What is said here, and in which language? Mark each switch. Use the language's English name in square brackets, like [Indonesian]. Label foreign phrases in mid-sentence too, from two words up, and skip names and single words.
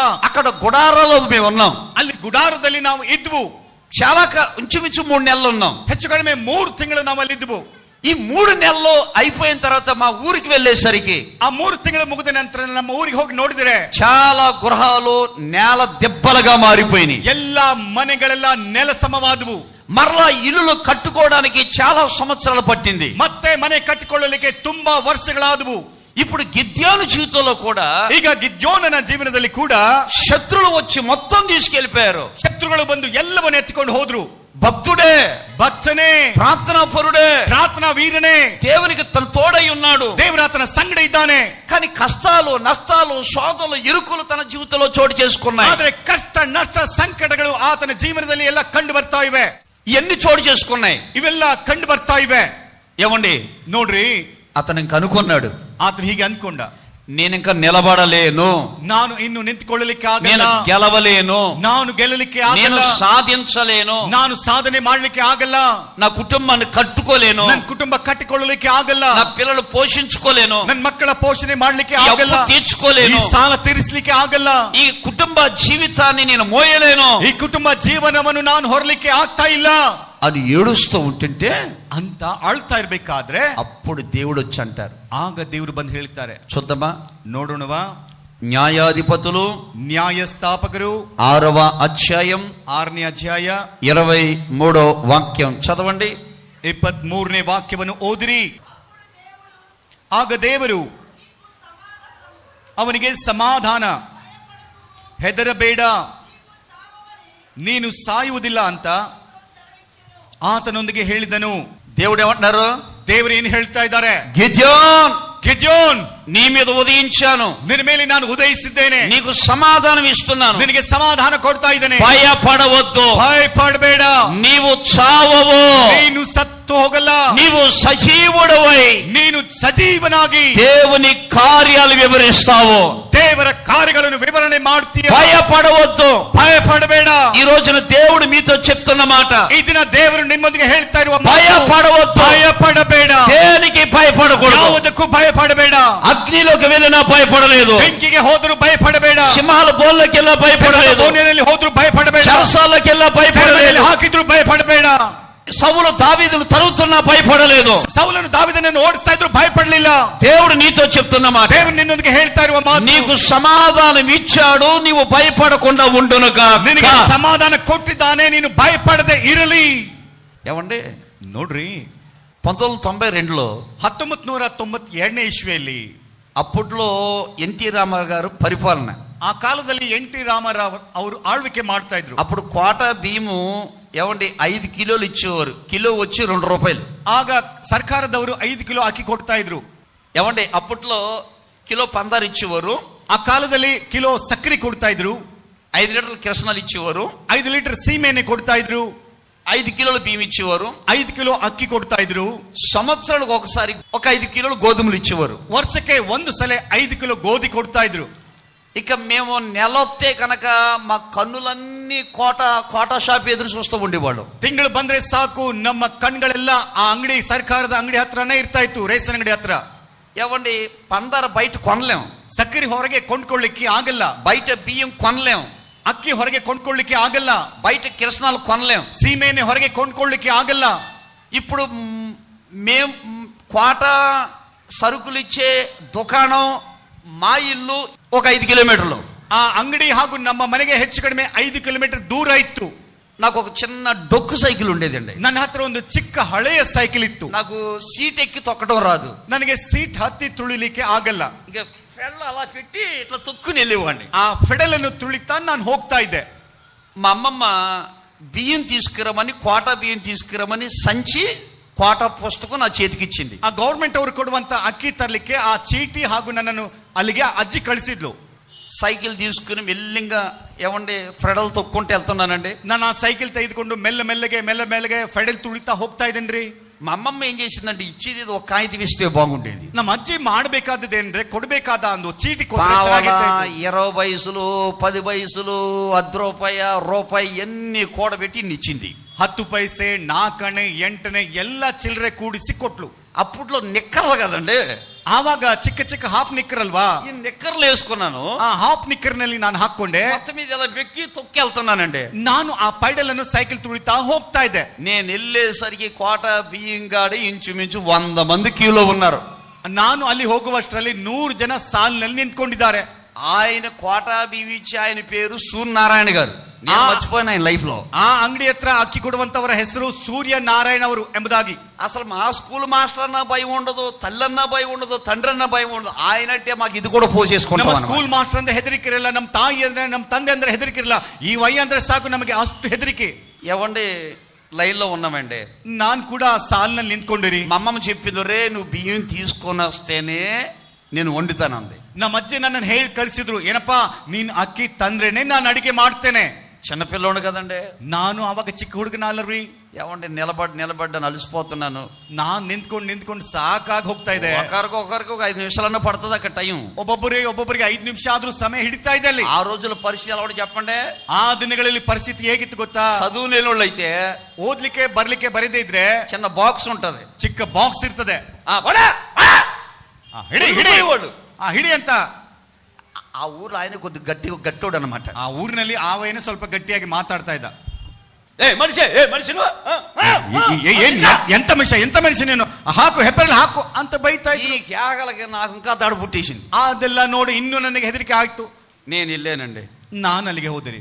[Telugu] అక్కడ గుడారాలో మేము ఉన్నాం. [Kannada] ಅಲ್ಲಿ ಗುಡಾರದಲ್ಲಿ ನಾವು ಇದ್ವು. [Telugu] చాలా ఇంచుమించు 3 నెలలు ఉన్నాం. [Kannada] ಹೆಚ್ಚು ಕಡಿಮೆ 3 ತಿಂಗಳು ನಾವು ಅಲ್ಲಿ ಇದ್ವು. [Telugu] ఈ 3 నెలలు అయిపోయిన తర్వాత మా ఊరికి వెళ్ళేసరికి, [Kannada] ಆ 3 ತಿಂಗಳು ಮುಗಿದ ನಂತರ ನಮ್ಮ ಊರಿಗೆ ಹೋಗಿ ನೋಡಿದ್ರೆ [Telugu] చాలా గృహాలు నేల దెబ్బలుగా మారిపోయినాయి. [Kannada] ಎಲ್ಲಾ ಮನೆಗಳೆಲ್ಲ ನೆಲ ಸಮವಾದವು. [Telugu] మరలా ఇల్లులు కట్టుకోవడానికి చాలా సంవత్సరాలు పట్టింది. [Kannada] ಮತ್ತೆ ಮನೆ ಕಟ್ಟಿಕೊಳ್ಳಲಿಕ್ಕೆ ತುಂಬಾ ವರ್ಷಗಳಾದವು. [Telugu] ఇప్పుడు గిద్యోను జీవితంలో కూడా [Kannada] ಈಗ ಗಿದ್ಯೋನನ ಜೀವನದಲ್ಲಿ ಕೂಡ [Telugu] శత్రులు వచ్చి మొత్తం తీసుకెళ్లిపోయారు. [Kannada] ಶತ್ರುಗಳು ಬಂದು ಎಲ್ಲವನ್ನು ಎತ್ತಿಕೊಂಡು ಹೋದ್ರು. [Telugu] భక్తుడే, [Kannada] ಭಕ್ತನೇ, [Telugu] ప్రార్థనా పరుడే, [Kannada] ಪ್ರಾರ್ಥನಾ ವೀರನೇ, [Telugu] దేవునికి తన తోడై ఉన్నాడు. [Kannada] ದೇವರ ಆತನ ಸಂಗಡ ಇದ್ದಾನೆ. [Telugu] కానీ కష్టాలు, నష్టాలు, శోధనలు, ఇరుకులు తన జీవితంలో చోటు చేసుకున్నాయి. [Kannada] ಆದ್ರೆ ಕಷ್ಟ, ನಷ್ಟ, ಸಂಕಟಗಳು ಆತನ ಜೀವನದಲ್ಲಿ ಎಲ್ಲ ಕಂಡು ಬರ್ತಾ ಇವೆ. [Telugu] ఇవన్నీ చోటు చేసుకున్నాయి. [Kannada] ಇವೆಲ್ಲ ಕಂಡು ಬರ್ತಾ ಇವೆ. [Telugu] ఏమండి, [Kannada] ನೋಡ್ರಿ, [Telugu] అతను ఇంక అనుకున్నాడు, [Kannada] ಆತನು ಹೀಗೆ ಅನ್ಕೊಂಡ, [Telugu] నేను ఇంకా నిలబడలేను, [Kannada] ನಾನು ಇನ್ನು ನಿಂತುಕೊಳ್ಳಲಿಕ್ಕೆ [Telugu] నేను [Kannada] ಆಗಲ್ಲ, [Telugu] గెలవలేను, [Kannada] ನಾನು ಗೆಲ್ಲಲಿಕ್ಕೆ [Telugu] నేను [Kannada] ಆಗಲ್ಲ, [Telugu] సాధించలేను, [Kannada] ನಾನು ಸಾಧನೆ ಮಾಡಲಿಕ್ಕೆ ಆಗಲ್ಲ, [Telugu] నా కుటుంబాన్ని కట్టుకోలేను, [Kannada] ನನ್ನ ಕುಟುಂಬ ಕಟ್ಟಿಕೊಳ್ಳಲಿಕ್ಕೆ ಆಗಲ್ಲ, [Telugu] నా పిల్లలు పోషించుకోలేను, [Kannada] ನನ್ನ ಮಕ್ಕಳ ಪೋಷಣೆ ಮಾಡಲಿಕ್ಕೆ [Telugu] ఈ [Kannada] ಆಗಲ್ಲ, [Telugu] అప్పు తీర్చుకోలేను, [Kannada] ಈ ಸಾಲ ತೀರಿಸಲಿಕ್ಕೆ ಆಗಲ್ಲ, [Telugu] ఈ కుటుంబ జీవితాన్ని నేను మోయలేను [Kannada] ಈ ಕುಟುಂಬ ಜೀವನವನ್ನು ನಾನು ಹೊರಲಿಕ್ಕೆ ಆಗ್ತಾ ಇಲ್ಲ [Telugu] అని ఏడుస్తూ ఉంటుంటే [Kannada] ಅಂತ ಅಳ್ತಾ ಇರ್ಬೇಕಾದ್ರೆ [Telugu] అప్పుడు దేవుడు వచ్చి అంటారు. [Kannada] ಆಗ ದೇವರು ಬಂದು ಹೇಳ್ತಾರೆ. [Telugu] చూద్దామా, [Kannada] ನೋಡೋಣವಾ? [Telugu] న్యాయాధిపతులు [Kannada] ನ್ಯಾಯಸ್ಥಾಪಕರು [Telugu] 6వ అధ్యాయం [Kannada] 6ನೇ ಅಧ್ಯಾಯ [Telugu] 23వ వాక్యం చదవండి. [Kannada] 23ನೇ ವಾಕ್ಯವನ್ನು ಓದಿರಿ. ಆಗ ದೇವರು ಅವನಿಗೆ ಸಮಾಧಾನ, ಹೆದರಬೇಡ, ನೀನು ಸಾಯುವುದಿಲ್ಲ ಅಂತ ಆತನೊಂದಿಗೆ ಹೇಳಿದನು. [Telugu] దేవుడు ఏమంటున్నారు? [Kannada] ದೇವರು ಏನು ಹೇಳ್ತಾ ಇದ್ದಾರೆ? [Telugu] గిద్యోన్, [Kannada] ಗಿದ್ಯೋನ್, [Telugu] నీ మీద ఉదయించాను, [Kannada] ನಿನ್ನ ಮೇಲೆ ನಾನು ಉದಯಿಸಿದ್ದೇನೆ, [Telugu] నీకు సమాధానం ఇస్తున్నాను, [Kannada] ನಿನಗೆ ಸಮಾಧಾನ ಕೊಡ್ತಾ ಇದ್ದೇನೆ, [Telugu] భయపడవద్దు, [Kannada] ಭಯಪಡಬೇಡ, [Telugu] నీవు చావవు, [Kannada] ನೀನು ಸತ್ತು ಹೋಗಲ್ಲ, [Telugu] నీవు సజీవుడవై [Kannada] ನೀನು ಸಜೀವನಾಗಿ [Telugu] దేవుని కార్యాలు వివరిస్తావు, [Kannada] ದೇವರ ಕಾರ್ಯಗಳನ್ನು ವಿವರಣೆ ಮಾಡ್ತೀಯ, [Telugu] భయపడవద్దు. [Kannada] ಭಯಪಡಬೇಡ. [Telugu] ఈ రోజున దేవుడు మీతో చెప్తున్న మాట, [Kannada] ಈ ದಿನ ದೇವರು ನಿಮ್ಮೊಂದಿಗೆ ಹೇಳ್ತಾ ಇರುವ ಮಾತು, [Telugu] భయపడవద్దు, [Kannada] ಭಯಪಡಬೇಡ, [Telugu] దేనికి భయపడకూడదు. [Kannada] ಯಾವುದಕ್ಕೂ ಭಯಪಡಬೇಡ. [Telugu] అగ్నిలోకి వెళ్ళినా భయపడలేదు, [Kannada] ಬೆಂಕಿಗೆ ಹೋದರೂ ಭಯಪಡಬೇಡ, [Telugu] సింహాల బోన్లకెళ్ళా భయపడలేదు, [Kannada] ಬೋನಿನಲ್ಲಿ ಹೋದರೂ ಭಯಪಡಬೇಡ, [Telugu] చెరసాలకెళ్ళా [Kannada] ಸೆರೆಮನೆಯಲ್ಲಿ [Telugu] భయపడలేదు, [Kannada] ಹಾಕಿದ್ರು ಭಯಪಡಬೇಡ. [Telugu] సౌలు దావీదును తరుగుతున్నా భయపడలేదు. [Kannada] ಸೌಲನು ದಾವೀದನನ್ನು ಓಡಿಸ್ತಾ ಇದ್ರು ಭಯಪಡಲಿಲ್ಲ. [Telugu] దేవుడు నీతో చెప్తున్న మాట, [Kannada] ದೇವರು ನಿನ್ನೊಂದಿಗೆ ಹೇಳ್ತಾ ಇರುವ ಮಾತು, [Telugu] నీకు సమాధానం ఇచ్చాడు, నీవు భయపడకుండా ఉండునుగా. [Kannada] ನಿನಗೆ ಸಮಾಧಾನ ಕೊಟ್ಟಿದ್ದಾನೆ, ನೀನು ಭಯಪಡದೆ ಇರಲಿ. [Telugu] ఏమండి, [Kannada] ನೋಡ್ರಿ, [Telugu] 1992లో [Kannada] 1992ನೇ ಇಸ್ವಿಯಲ್ಲಿ [Telugu] అప్పట్లో ఎన్టీ రామారావు గారు పరిపాలన, [Kannada] ಆ ಕಾಲದಲ್ಲಿ ಎನ್.ಟಿ. ರಾಮರಾವ್ ಅವರು ಆಳ್ವಿಕೆ ಮಾಡ್ತಾ ఇದ್ರು. [Telugu] అప్పుడు కోట బియ్యము ఏమండి 5 కిలోలు ఇచ్చేవారు, కిలో వచ్చి 2 రూపాయలు. [Kannada] ಆಗ ಸರ್ಕಾರದವರು 5 ಕಿಲೋ ಅಕ್ಕಿ ಕೊಡ್ತಾ ಇದ್ರು. [Telugu] ఏమండి అప్పట్లో కిలో పందారు ఇచ్చేవారు, [Kannada] ಆ ಕಾಲದಲ್ಲಿ ಕಿಲೋ ಸಕ್ಕರೆ ಕೊಡ್ತಾ ಇದ್ರು, [Telugu] 5 లీటర్ల కిరసనాలు ఇచ్చేవారు, [Kannada] 5 ಲೀಟರ್ ಸೀಮೆಎಣ್ಣೆ ಕೊಡ್ತಾ ಇದ್ರು, [Telugu] 5 కిలోల బియ్యం ఇచ్చేవారు, [Kannada] 5 ಕಿಲೋ ಅಕ್ಕಿ ಕೊಡ್ತಾ ಇದ್ರು. [Telugu] సంవత్సరానికి ఒకసారి ఒక 5 కిలోలు గోధుమలు ఇచ్చేవారు. [Kannada] ವರ್ಷಕ್ಕೆ ಒಂದು ಸಲ 5 ಕಿಲೋ ಗೋಧಿ ಕೊಡ್ತಾ ಇದ್ರು. [Telugu] ఇక మేము నెలొత్తే కనుక మా కన్నులన్నీ కోట షాప్ ఎదురు చూస్తూ ఉండేవాళ్ళు. [Kannada] ತಿಂಗಳು ಬಂದ್ರೆ ಸಾಕು, ನಮ್ಮ ಕಣ್ಗಳೆಲ್ಲ ಆ ಅಂಗಡಿ, ಸರ್ಕಾರದ ಅಂಗಡಿ ಹತ್ರನೇ ಇರ್ತಾ ಇತ್ತು, ರೇಷನ್ ಅಂಗಡಿ ಹತ್ರ. [Telugu] ఏమండి పందార బయట కొనలేం, [Kannada] ಸಕ್ಕರೆ ಹೊರಗೆ ಕೊಂಡ್ಕೊಳ್ಳಿಕ್ಕೆ ಆಗಲ್ಲ, [Telugu] బయట బియ్యం కొనలేం, [Kannada] ಅಕ್ಕಿ ಹೊರಗೆ ಕೊಂಡ್ಕೊಳ್ಳಿಕ್ಕೆ ಆಗಲ್ಲ, [Telugu] బయట కిరసనాలు కొనలేం, [Kannada] ಸೀಮೆಎಣ್ಣೆ ಹೊರಗೆ ಕೊಂಡ್ಕೊಳ್ಳಿಕ್ಕೆ ಆಗಲ್ಲ. [Telugu] ఇప్పుడు మేము కోట సరుకులు ఇచ్చే దుకాణం మా ఇల్లు ఒక 5 కిలోమీటర్లు. [Kannada] ಆ ಅಂಗಡಿ ಹಾಗೂ ನಮ್ಮ ಮನೆಗೆ ಹೆಚ್ಚು ಕಡಿಮೆ 5 ಕಿಲೋಮೀಟರ್ ದೂರ ಇತ್ತು. [Telugu] నాకు ఒక చిన్న డొక్కు సైకిల్ ఉండేదండి. [Kannada] ನನ್ನ ಹತ್ರ ಒಂದು ಚಿಕ್ಕ ಹಳೆಯ ಸೈಕಲ್ ಇತ್ತು. [Telugu] నాకు సీట్ ఎక్కి తొక్కడం రాదు, [Kannada] ನನಗೆ ಸೀಟ್ ಹತ್ತಿ ತುಳಿಲಿಕ್ಕೆ ಆಗಲ್ಲ. [Telugu] ఇక ఫెడల్ అలా పెట్టి ఇట్లా తొక్కుని వెళ్ళేవాడిని. [Kannada] ಆ ಫೆಡಲ್ ಅನ್ನು ತುಳಿತಾ ನಾನು ಹೋಗ್ತಾ ಇದ್ದೆ. [Telugu] మా అమ్మమ్మ బియ్యం తీసుకురమని, కోట బియ్యం తీసుకురమని సంచి, కోట పుస్తకం నా చేతికి ఇచ్చింది. [Kannada] ಆ ಗೌರ್ಮೆಂಟ್ ಅವರು ಕೊಡುವಂತ ಅಕ್ಕಿ ತರಲಿಕ್ಕೆ ಆ ಚೀಟಿ ಹಾಗೂ ನನ್ನನ್ನು ಅಲ್ಲಿಗೆ ಅಜ್ಜಿ ಕಳಿಸಿದ್ಲು. [Telugu] సైకిల్ తీసుకుని మెల్లింగా ఏమండి ఫెడల్ తొక్కుంటూ వెళ్తున్నానండి. [Kannada] ನಾನು ಆ ಸೈಕಲ್ ತೆಗೆದುಕೊಂಡು ಮೆಲ್ಲ ಮೆಲ್ಲಗೆ ಫೆಡಲ್ ತುಳಿತಾ ಹೋಗ್ತಾ ಇದ್ದೇನ್ರಿ. [Telugu] మా అమ్మమ్మ ఏం చేసిందంటే, ఇచ్చేది ఒక కాగితం ఇస్తే బాగుండేది. [Kannada] ನಮ್ಮ ಅಜ್ಜಿ ಮಾಡಬೇಕಾದದ್ದೇನ್ರೆ, ಕೊಡಬೇಕಾದ ಒಂದು ಚೀಟಿ [Telugu] 20 పైసలు 10 పైసలు ₹1 ఎన్ని కూడబెట్టి ఇచ్చింది. [Kannada] 10 ಪೈಸೆ 4 ಅಣೆ 8 ಅಣೆ ಎಲ್ಲ ಚಿಲ್ಲರೆ ಕೂಡಿಸಿ ಕೊಟ್ಲು. [Telugu] అప్పట్లో నిక్కర్లు కదండి, [Kannada] ಆವಾಗ ಚಿಕ್ಕ ಚಿಕ್ಕ [English] half knicker [Kannada] ಅಲ್ವಾ, [Telugu] ఈ నిక్కర్లు వేసుకున్నాను. [Kannada] ಆ [English] half knicker [Kannada] ನಲ್ಲಿ ನಾನು ಹಾಕೊಂಡೆ, [Telugu] మొత్తం మీద ఇలా వెక్కి తొక్కి వెళ్తున్నానండి. [Kannada] ನಾನು ಆ ಪೈಡಲ್ ಅನ್ನು ಸೈಕಲ್ ತುಳಿತಾ ಹೋಗ್ತಾ ಇದ್ದೆ. [Telugu] నేను వెళ్ళేసరికి కోట బియ్యంగాడి ఇంచుమించు 100 మంది క్యూలో ఉన్నారు. [Kannada] ನಾನು ಅಲ್ಲಿ ಹೋಗುವಷ್ಟರಲ್ಲಿ 100 ಜನ ಸಾಲಿನಲ್ಲಿ ನಿಂತ್ಕೊಂಡಿದ್ದಾರೆ. [Telugu] ఆయన కోట బియ్యం ఇచ్చి ఆయన పేరు సూర్యనారాయణ గారు. నేను మర్చిపోయినా ఆయన లైఫ్ లో. [Kannada] ಆ ಅಂಗಡಿ ಹತ್ರ ಅಕ್ಕಿ ಕೊಡುವಂತವರ ಹೆಸರು ಸೂರ್ಯ ನಾರಾಯಣ ಅವರು ಎಂಬುದಾಗಿ. [Telugu] అసలు మా [English] school master [Telugu] అన్న భయం ఉండదు, తల్లన్న భయం ఉండదు, తండ్రి అన్న భయం ఉండదు. ఆయనంటే మాకు ఇది కూడా పోసేసుకుంటాం. [Kannada] ನಮ್ಮ [English] school master [Kannada] ಅಂದ್ರೆ ಹೆದರಿಕೆ ಇರಲ್ಲ, ನಮ್ಮ ತಾಯಿ ಅಂದ್ರೆ ನಮ್ಮ ತಂದೆ ಅಂದ್ರೆ ಹೆದರಿಕೆ ಇರಲ್ಲ, ಈ ವೈ ಅಂದ್ರೆ ಸಾಕು ನಮಗೆ ಅಷ್ಟು ಹೆದರಿಕೆ. [Telugu] ఏవండి లైన్ లో ఉన్నామండి, [Kannada] ನಾನ್ ಕೂಡ ಸಾಲಿನಲ್ಲಿ ನಿಂತ್ಕೊಂಡಿರಿ. [Telugu] మా అమ్మమ్మ చెప్పింది, రే నువ్వు బియ్యం తీసుకొని వస్తేనే నేను వండుతానంది. [Kannada] ನಮ್ಮ ಅಜ್ಜಿ ನನ್ನನ್ನು ಹೇಳಿ ಕಳಿಸಿದ್ರು, ಏನಪ್ಪಾ ನೀನ್ ಅಕ್ಕಿ ತಂದ್ರೇನೆ ನಾನು ಅಡಿಗೆ ಮಾಡ್ತೇನೆ. [Telugu] చిన్నపిల్లోడు కదండి, [Kannada] ನಾನು ಅವಾಗ ಚಿಕ್ಕ ಹುಡುಗನಲ್ಲರಿ. [Telugu] ఏమంటే నిలబడ్డ అలసిపోతున్నాను. [Kannada] ನಾನ್ ನಿಂತ್ಕೊಂಡು ಸಾಕಾಗಿ ಹೋಗ್ತಾ ಇದೆ. [Telugu] ఒకరికి ఒక 5 నిమిషాలన్నా పడుతుంది అక్కడ టైం. [Kannada] ಒಬ್ಬೊಬ್ಬರಿಗೆ 5 ನಿಮಿಷ ಆದ್ರೂ ಸಮಯ ಹಿಡಿತಾ ಇದೆ ಅಲ್ಲಿ. [Telugu] ఆ రోజుల పరిస్థితి ఎలా చెప్పండి. [Kannada] ಆ ದಿನಗಳಲ್ಲಿ ಪರಿಸ್ಥಿತಿ ಹೇಗಿತ್ತು ಗೊತ್ತಾ? [Telugu] చదువు లేనోళ్ళు అయితే [Kannada] ಓದ್ಲಿಕ್ಕೆ ಬರ್ಲಿಕ್ಕೆ ಬರದೇ ಇದ್ರೆ [Telugu] చిన్న బాక్స్ ఉంటది, [Kannada] ಚಿಕ್ಕ ಬಾಕ್ಸ್ ಇರ್ತದೆ. ಹಿಡಿ ಅಂತ. [Telugu] ఆ ఊర్లో ఆయన కొద్ది గట్టోడు అనమాట. [Kannada] ಆ ಊರಿನಲ್ಲಿ ಆವಯ್ಯನೇ ಸ್ವಲ್ಪ ಗಟ್ಟಿಯಾಗಿ ಮಾತಾಡ್ತಾ ಇದ್ದ. ಎಂತ ಮನುಷ್ಯ ನೀನು, ಹಾಕು ಹೆಬ್ಬೆರಳು ಹಾಕು ಅಂತ ಬೈತಾ [Telugu] ఈ కేకలకి నాకు ఇంకా దడ పుట్టేసింది. [Kannada] ಅದೆಲ್ಲ ನೋಡಿ ಇನ್ನೂ ನನಗೆ ಹೆದರಿಕೆ ಆಯ್ತು. [Telugu] నేను ಇಲ್ಲೇనండి, [Kannada] ನಾನು ಅಲ್ಲಿಗೆ ಹೋದಿರಿ.